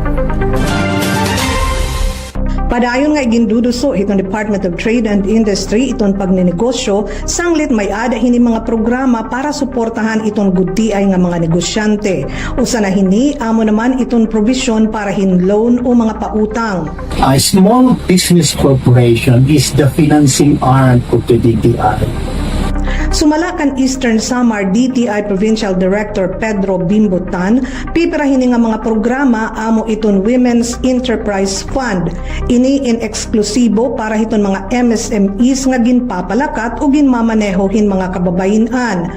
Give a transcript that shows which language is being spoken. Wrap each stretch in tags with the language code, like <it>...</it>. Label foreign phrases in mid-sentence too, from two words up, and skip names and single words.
<war>Padayon nga iginduduso itong Department of Trade and Industry itong pagnenegosyo, sanglit may ada hini mga programa para suportahan itong gudtiay nga mga negosyante. Usa na hini amo naman itong provision para hin loan o mga pautang.</war> <en>A small business corporation is the financing arm of the DTI.</en> <war>Sumalakan Eastern Samar DTI Provincial Director Pedro Bimbutan, pipirahin nga mga programa amo iton Women's Enterprise Fund. Ini in eksklusibo para hiton mga MSMEs nga ginpapalakat o ginmamanehohin mga kababayan.</war>